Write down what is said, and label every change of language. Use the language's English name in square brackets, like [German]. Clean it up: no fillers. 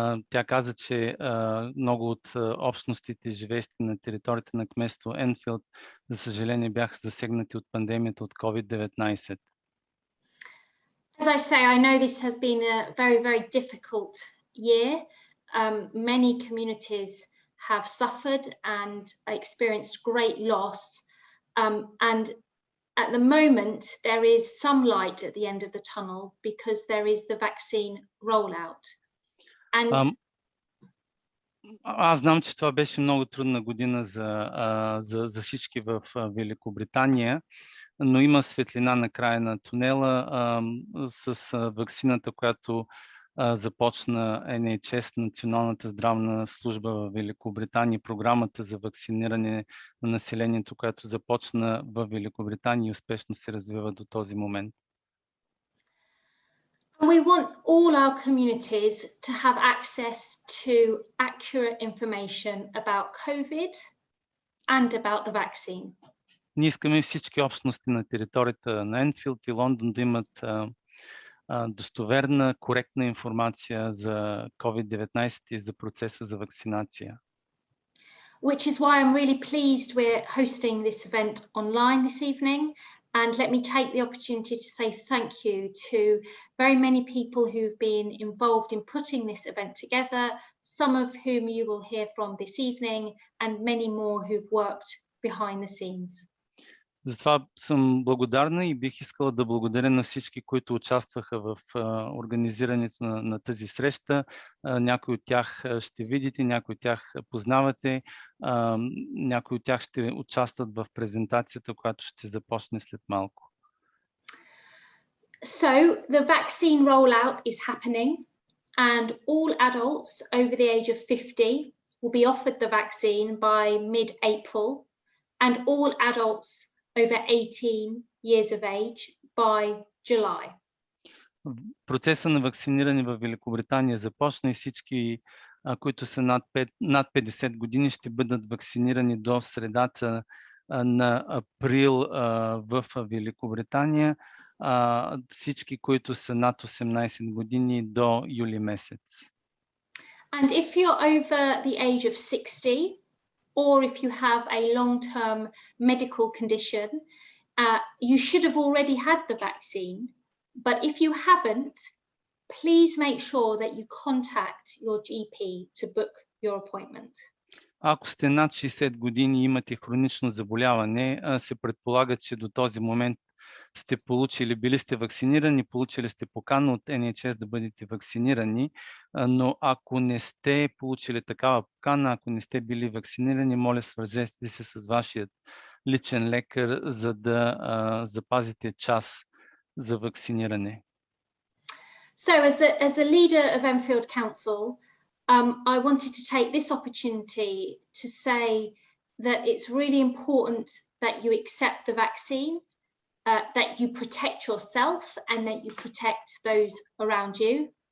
[Bulgarian] Тя каза, че много от общностите, живеещи на територията на кметство Енфилд, за съжаление бяха засегнати от пандемията от COVID-19. [English] As I say, I know this has been a very, very difficult year. Many communities have suffered and experienced great loss. And at the moment, there is some light at the end of the tunnel because there is the vaccine rollout. And [Bulgarian] аз знам, че това беше много трудна година за всички в Великобритания, но има светлина на края на тунела с ваксината, която започна NHS, Националната здравна служба в Великобритания, програмата за вакциниране на населението, която започна в Великобритания и успешно се развива до този момент. [English] We want all our communities to have access to accurate information about COVID and about the vaccine. [Bulgarian] Ние искаме всички общности на територията на Енфилд и Лондон да имат достоверна, коректна информация за COVID-19 и за процеса за вакцинация. [English] Which is why I'm really pleased we're hosting this event online this evening. And let me take the opportunity to say thank you to very many people who've been involved in putting this event together, some of whom you will hear from this evening, and many more who've worked behind the scenes. [Bulgarian] Затова съм благодарна и бих искала да благодаря на всички, които участваха в организирането на тази среща. Някои от тях ще видите, някои от тях познавате, някои от тях ще участват в презентацията, която ще започне след малко. [English] So, the vaccine rollout is happening and all adults over the age of 50 will be offered the vaccine by mid-April and all adults over 18 years of age by July. [Bulgarian] Процеса на вакциниране в Великобритания започна и всички, които са над 50 години, ще бъдат вакцинирани до средата на април в Великобритания. Всички, които са над 18 години до юли месец. [English] And if you're over the age of 60, or if you have a long-term medical condition, you should have already had the vaccine. But if you haven't, please make sure that you contact your GP to book your appointment. [Bulgarian] Ако сте над 60 години и имате хронично заболяване, се предполага, че до този момент сте били сте вакцинирани, получили сте покана от NHS да бъдете вакцинирани, но ако не сте получили такава покана, ако не сте били вакцинирани, моля свържете се с вашия личен лекар, за да запазите час за вакциниране. [English] So as the leader of Enfield Council, I wanted to take this opportunity to say that it's really important that you accept the vaccine, that you protect yourself and that you protect those around you.